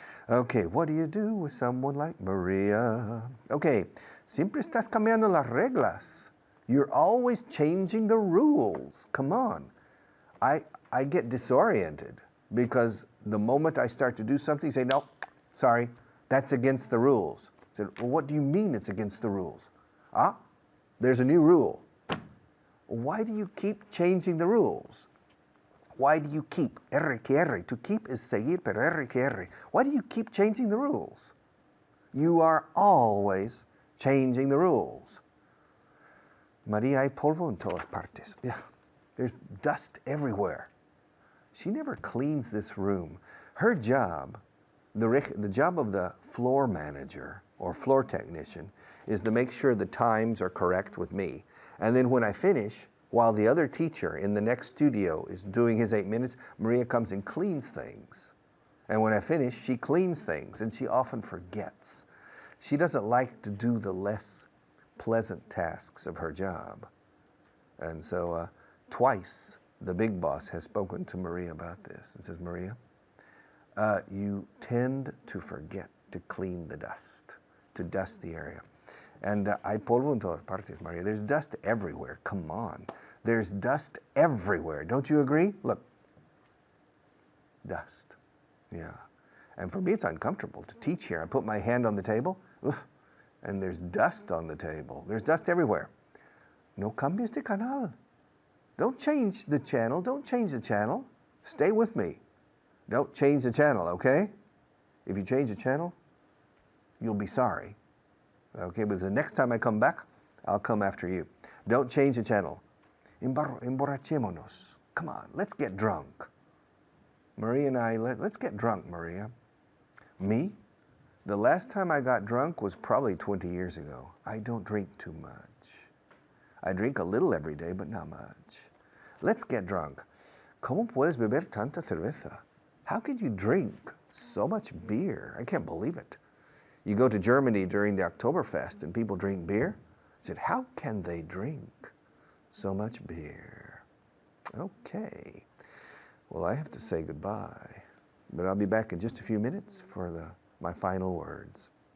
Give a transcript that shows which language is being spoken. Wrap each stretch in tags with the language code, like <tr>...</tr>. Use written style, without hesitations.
<en>Okay, what do you do with someone like Maria?</en> <es>Okay, siempre estás cambiando las reglas.</es> <en>You're always changing the rules. Come on. I get disoriented because the moment I start to do something, you say, no, sorry, that's against the rules. I said, well, what do you mean it's against the rules? Ah, there's a new rule. Why do you keep changing the rules? Why do you keep?</en> <es>R que R.</es> <en>To keep is seguir,</en> <es>pero R que R.</es> <en>Why do you keep changing the rules? You are always changing the rules.</en> <es>María, hay polvo en todas partes.</es> <en>Yeah, there's dust everywhere. She never cleans this room. Her job, the job of the floor manager or floor technician, is to make sure the times are correct with me. And then when I finish, while the other teacher in the next studio is doing his 8 minutes, Maria comes and cleans things. And when I finish, she cleans things, and she often forgets. She doesn't like to do the less pleasant tasks of her job. And so twice, the big boss has spoken to Maria about this and says, Maria, you tend to forget to clean the dust, to dust the area.</en> <es>And hay polvo en todas partes, Maria.</es> <en>There's dust everywhere. Come on. There's dust everywhere. Don't you agree? Look. Dust. Yeah. And for me, it's uncomfortable to teach here. I put my hand on the table, and there's dust on the table. There's dust everywhere.</en> <es>No cambies de canal.</es> <en>Don't change the channel. Don't change the channel. Stay with me. Don't change the channel, okay? If you change the channel, you'll be sorry. Okay, but the next time I come back, I'll come after you. Don't change the channel.</en> <es>Emborrachémonos.</es> <en>Come on, let's get drunk. Maria and I, let's get drunk, Maria. Me? The last time I got drunk was probably 20 years ago. I don't drink too much. I drink a little every day, but not much. Let's get drunk.</en> <es>¿Cómo puedes beber tanta cerveza?</es> <en>How can you drink so much beer? I can't believe it. You go to Germany during the Oktoberfest and people drink beer. I said, how can they drink so much beer? Okay. Well, I have to say goodbye, but I'll be back in just a few minutes for my final words.</en>